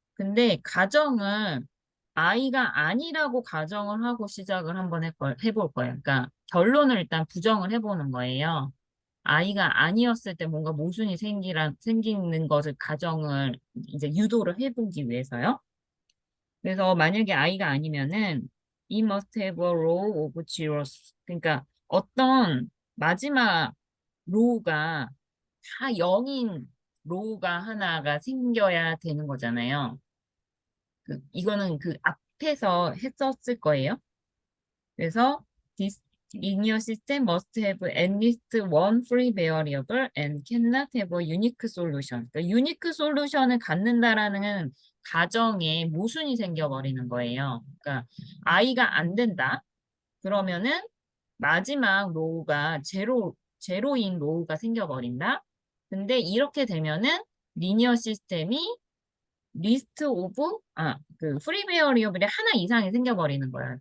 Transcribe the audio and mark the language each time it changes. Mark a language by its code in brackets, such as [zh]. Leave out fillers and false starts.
[ko] 근데 가정을 I가 아니라고 가정을 하고 시작을 한번 해볼 거예요. 그러니까 결론을 일단 부정을 해보는 거예요. 아이가 아니었을 때 뭔가 모순이 생기는 것을 가정을 이제 유도를 해보기 위해서요. 그래서 만약에 아이가 아니면은 [en] he must have a row of zeros. [ko] 그러니까 어떤 마지막 로우가 다 0인 로우가 하나가 생겨야 되는 거잖아요. 이거는 그 앞에서 했었을 거예요. 그래서 [en] this linear system must have at least one free variable and cannot have a unique solution. [ko] 그러니까 unique solution을 갖는다라는 가정에 모순이 생겨버리는 거예요. 그러니까 i가 안 된다. 그러면은 마지막 로우가 제로인 로우가 생겨버린다. 근데 이렇게 되면은 리니어 시스템이 리스트 오브 그 프리 베어리어블이 하나 이상이 생겨버리는 거야.